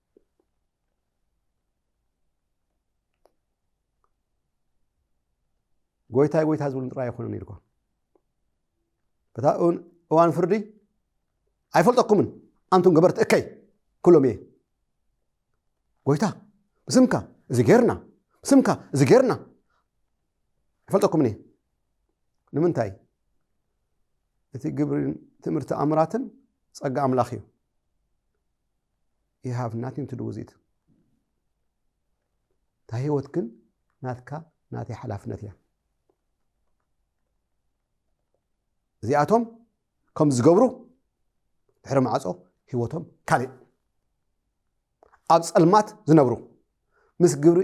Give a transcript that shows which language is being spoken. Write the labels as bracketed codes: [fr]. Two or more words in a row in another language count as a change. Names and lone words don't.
[ti] ጎይታ ጎይታ ዝብል ጥራይ ይኹን ይልኳ በታ እዋን ፍርዲ ኣይፈልጠኩምን ኣንቱም ገበርት እከይ ኩሎም እየ ጎይታ ስምካ እዚ ጌርና ስምካ እዚ ጌርና ኣይፈልጠኩምን እየ ንምንታይ እቲ ግብሪ ትምህርቲ ኣምራትን ጸጋ ኣምላኽ እዩ [en] you have nothing to do with it [ti] ታ ህይወት ግን ናትካ ናተይ ሓላፍነት እያ እዚኣቶም ከም ዝገብሩ ድሕሪ ማዕጾ ህይወቶም ካሊእ ኣብ ጸልማት ዝነብሩ ምስ